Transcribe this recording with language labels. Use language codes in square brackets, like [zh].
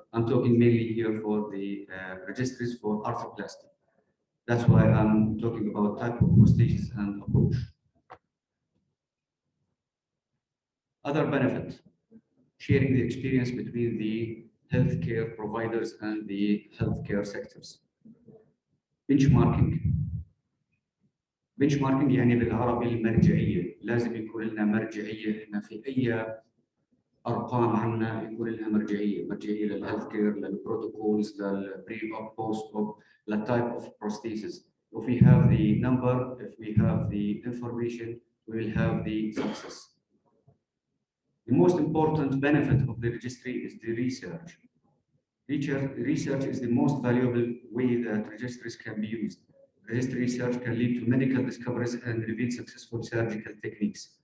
[en] I'm talking mainly here for the registries for arthroplasty. That's why I'm talking about type of prosthesis and approach. Other benefit, sharing the experience between the healthcare providers and the healthcare sectors. [ar] benchmarking يعني بالعربي المرجعية، لازم يكون لنا مرجعية إحنا في أي أرقام عنا يكون لها مرجعية للهيلث كير، للبروتوكولز، للبري أوب بوست أوب، للتايب أوف prosthesis. [en] If we have the number, if we have the information, we will have the success. The most important benefit of the registry is the research. Research is the most valuable way that registries can be used. Registry research can lead to medical discoveries and reveal successful surgical techniques.